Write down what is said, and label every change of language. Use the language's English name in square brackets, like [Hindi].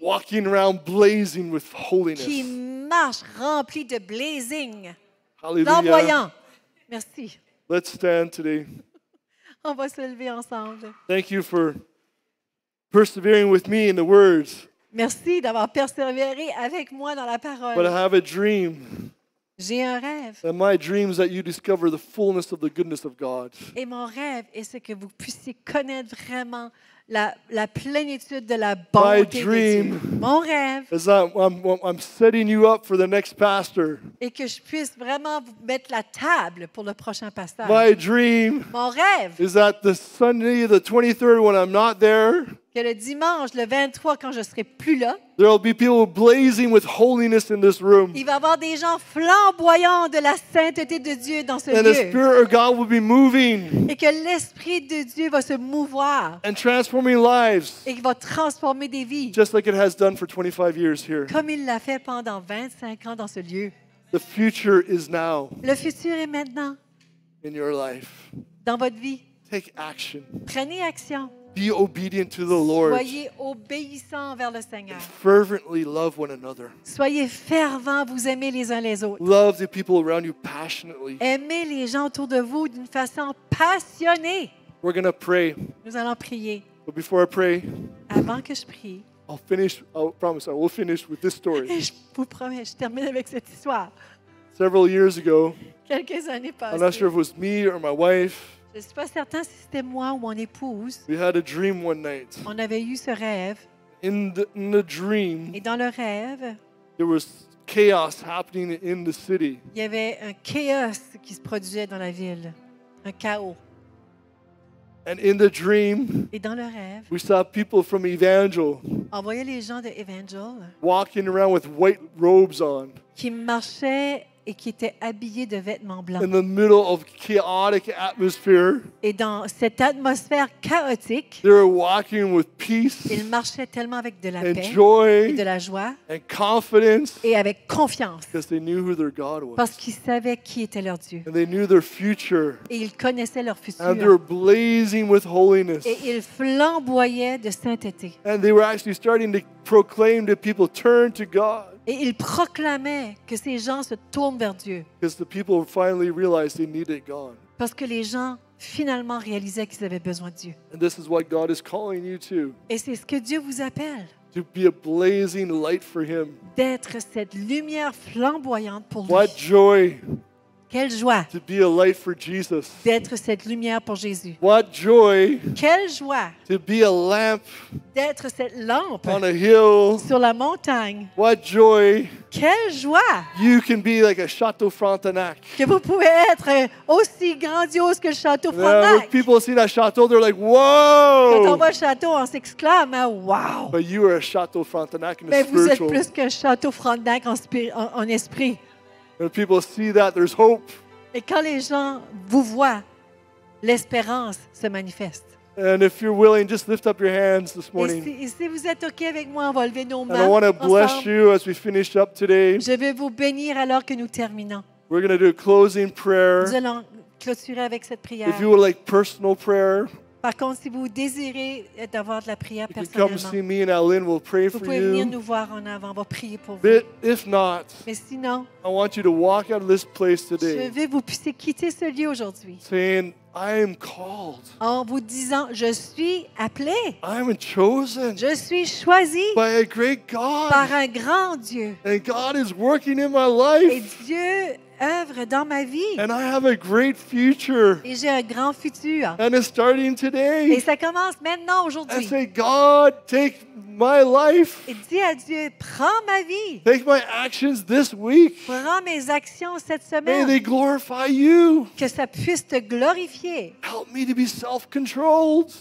[English] walking around blazing with [French] qui [English] holiness. [French] marchent remplis de blazing, [English] Hallelujah. [French] flamboyants. Merci. [English] Let's stand today. [French] On va se lever ensemble. [English] Thank you for persevering with me in the words. [French] Merci d'avoir persévéré avec moi dans la [English] But I [French] parole. [English] have a dream. [French] J'ai un rêve. [English] And my dream is that you discover the fullness of the goodness of God. [French] Et mon rêve est que vous puissiez connaître vraiment la plénitude de la bonté de [English] dream [French] Dieu. Mon rêve [English] Is that I'm setting you up for the next pastor. [French] est que je puisse vraiment vous mettre la table pour le prochain pasteur. [English] My dream [French] Mon rêve [English] is that the Sunday, the 23rd, when I'm not there, [French] Que le dimanche, le 23, quand je serai plus là, [English] there will be people blazing with holiness in this room. [French] il va y avoir des gens flamboyants de la sainteté de Dieu dans ce [English] And the [French] lieu. [English] Spirit of God will be moving [French] Et que l'Esprit de Dieu va se mouvoir [English] and transforming lives, [French] et qu'il va transformer des vies, [English] just like it has done for 25 years here. [French] comme il l'a fait pendant 25 ans dans ce lieu. [English] The future is now [French] Le futur est maintenant [English] in your life. [French] dans votre vie. [English] Take action. [French] Prenez action. [English] Be obedient to the Lord. [French] Soyez obéissants envers le Seigneur. [English] Fervently love one another. [French] Soyez fervents, vous aimez les uns les autres. [English] Love the people around you passionately. [French] Aimez les gens autour de vous d'une façon passionnée. [English] We're going to pray. [French] Nous allons prier. [English] But before I pray, [French] Avant que je prie, [English] I promise I will finish with this story. [French] et je vous promets, je termine avec cette histoire. [English] Several years ago, [French] Quelques années [English] I'm not sure if [French] passées, [English] it was me or my wife, [French] je ne suis pas certain si c'était moi ou mon épouse, [English] we had a dream one night. [French] on avait eu ce rêve. [English] In the dream, [French] Et dans le rêve, [English] there was chaos happening in the city. [French] il y avait un chaos qui se produisait dans la ville, un chaos. [English] And in the dream, [French] Et dans le rêve, [English] we saw people from Evangel [French] on voyait les gens de Evangel [English] walking around with white robes on [French] qui marchaient et qui étaient habillés de vêtements blancs. [English] in the middle of chaotic atmosphere. [French] Et dans cette atmosphère chaotique, [English] They were walking with peace [French] ils marchaient tellement avec de la [English] and [French] paix et [English] joy [French] de la joie [English] and confidence [French] et avec confiance [English] because they knew who their God was. [French] parce qu'ils savaient qui était leur Dieu. [English] And they knew their future. [French] Et ils connaissaient leur [English] And they were blazing with holiness. [French] Et ils flamboyaient de sainteté. [English] And they were actually starting to proclaim to people, turn to God. [French] Et ils proclamaient que ces gens se tournent vers Dieu [English] Because the people finally realized they needed God. [French] parce que les gens finalement réalisaient qu'ils avaient besoin de Dieu. [English] And this is what God is calling you to [French] Et c'est ce que Dieu vous appelle, [English] be a blazing light for Him. [French] d'être cette lumière flamboyante pour lui. [English] What joy [French] Quelle joie [English] to be a light for Jesus. [French] d'être cette lumière pour Jésus. [English] What joy [French] Quelle joie [English] to be a lamp [French] d'être cette lampe [English] on a hill. [French] sur la montagne. [English] What joy [French] Quelle joie [English] you can be like a Chateau Frontenac. [French] que vous pouvez être aussi grandiose que le château [English] When [French] Frontenac. [English] people see that chateau, they're like, [French] Quand on [English] whoa! [French] voit le château, on s'exclame, ah, wow! [English] But you are a Chateau Frontenac in [French] Mais [English] the [French] vous êtes [English] spiritual. [French] plus qu'un château Frontenac en esprit. [English] When people see that, there's hope. [French] Et quand les gens vous voient, l'espérance se manifeste. [English] And if you're willing, just lift up your hands this [French] Et [English] morning. [French] si vous êtes OK avec moi, on va lever nos [English] And I [French] mains [English] want to bless [French] ensemble. [English] you as we finish up today. [French] Je vais vous bénir alors que nous terminons. [English] We're going to do a closing prayer. [French] Nous allons clôturer avec cette prière. [English] If you would like personal prayer, [French] Par contre, si vous désirez d'avoir de la prière [English] you can come see [French] personnellement, [English] me and Alan. We'll pray [French] vous [English] for [French] pouvez venir [English] you. [French] nous voir en avant. On va prier pour vous. [English] But if not, [French] Mais sinon, [English] I want you to walk out of this place [French] je [English] today [French] veux que vous puissiez quitter ce lieu aujourd'hui [English] saying, I am called. [French] en vous disant, je suis appelé, [English] I am chosen [French] je suis choisi [English] by a great God. [French] par un grand Dieu. [English] And God is working in my [French] Et [English] life. [French] Dieu œuvre dans ma vie. [English] And I have a great future. [French] Et j'ai un grand futur. [English] And it's starting [French] Et [English] today. [French] ça commence maintenant, [English] I [French] aujourd'hui. [English] say, God, take my life. [French] Et dis à Dieu, prends ma vie, [English] Take my actions this week. [French] prends mes actions cette [English] May they [French] semaine, [English] glorify you. [French] que ça puisse te glorifier. [English] Help me to be self-controlled,